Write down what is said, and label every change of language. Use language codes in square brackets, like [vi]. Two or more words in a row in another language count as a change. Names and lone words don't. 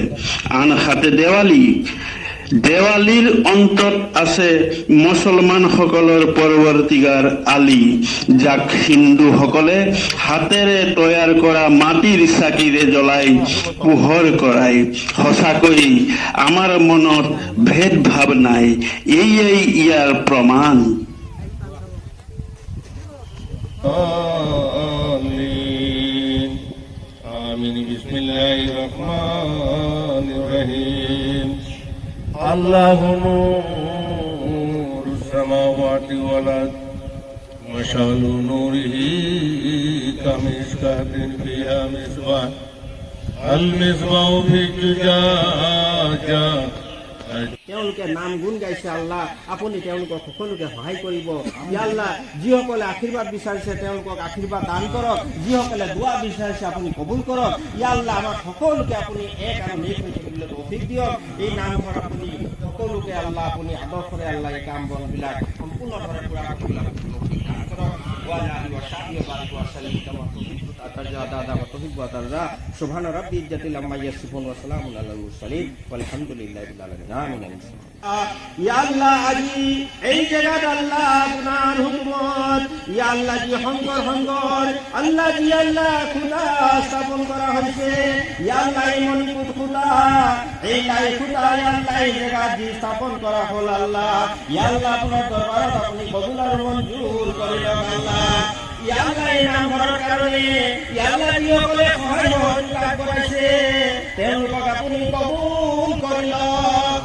[as] আনহাতে দেৱালীৰ অন্তত আছে মুছলমানসকলৰ পৰৱৰ্তীগাৰ আলী, যাক হিন্দুসকলে হাতেৰে তৈয়াৰ কৰা মাটিৰ চাকিৰে জ্বলাই পোহৰ কৰায়। সঁচাকৈ আমাৰ মনত ভেদভাৱ নাই, এয়াই ইয়াৰ প্ৰমাণ। আমিন। [ar] بسم الله الرحمن الرحيم. الله نور السماوات والأرض مثل نوره كمشكاة فيها مصباح المصباح في زجاجة. [as] তেওঁলোকে নাম গুণ গাইছে। আল্লাহ, আপুনি তেওঁলোকক সকলোকে সহায় কৰিব। [ar] يا الله, [as] যিসকলে আশীৰ্বাদ বিচাৰিছে তেওঁলোকক আশীৰ্বাদ দান কৰক। যিসকলে দোৱা বিচাৰিছে আপুনি কবুল কৰক। [ar] يا الله, [as] আমাৰ সকলোকে আপুনি এক আৰু নেক হৈ থাকিবলৈ তৌফিক দিয়ক। এই নামঘৰ আপুনি সকলোকে আল্লাহ আপুনি আদৰ্শৰে আল্লাহ এই কাম বনবিলাক সম্পূৰ্ণভাৱে পূৰা কৰিবলৈ তৌফিক দান কৰক। [ar] سبحان رب العزة عما يصفون وسلام على المرسلين والحمد لله رب العالمين. آمين. يا الله, [as] আজি এই জায়গাত আল্লাহ আপনার হুকুমত, [ar] يا الله [as] জি শংকৰ সংঘৰ আল্লাহ জি আল্লাহ খুদা স্থাপন কৰা হৈছে। [ar] يا الله [as] এই মণিপুৰ খুদা, এই লাই খুদা [ar] يا الله [as] এই জায়গাত জি স্থাপন কৰা হ'ল। [ar] الله، يا الله [as] আপোনাৰ দৰবাৰত আপুনি কবুল আৰু মঞ্জুৰ কৰি লওক। [ar] الله، يا الله [as] এই নামঘৰৰ কাৰণে [ar] يا الله [as] যিসকলে সহায় সহযোগিতা আগবঢ়াইছে তেওঁলোকক আপুনি কবুল কৰি লওক।